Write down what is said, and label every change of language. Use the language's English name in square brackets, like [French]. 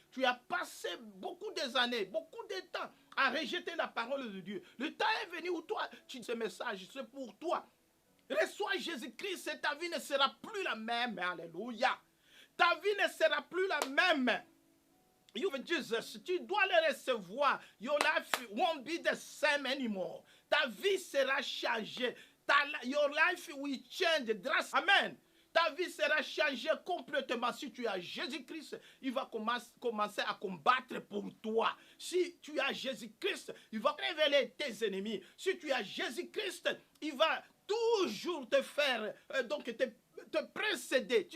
[French] Tu as passé beaucoup d'années, beaucoup de temps à rejeter la parole de Dieu. Le temps est venu où toi, ce message, c'est pour toi. Reçois Jésus-Christ et ta vie ne sera plus la même. Alléluia. Ta vie ne sera plus la même. [English] You Jesus, [French] tu dois le recevoir. [English] Your life won't be the same anymore. [French] Ta vie sera changée. [English] Your life will change drastically. Amen. [French] Ta vie sera changée complètement. Si tu as Jésus-Christ, il va commencer à combattre pour toi. Si tu as Jésus-Christ, il va révéler tes ennemis. Si tu as Jésus-Christ, il va toujours te faire, te précéder.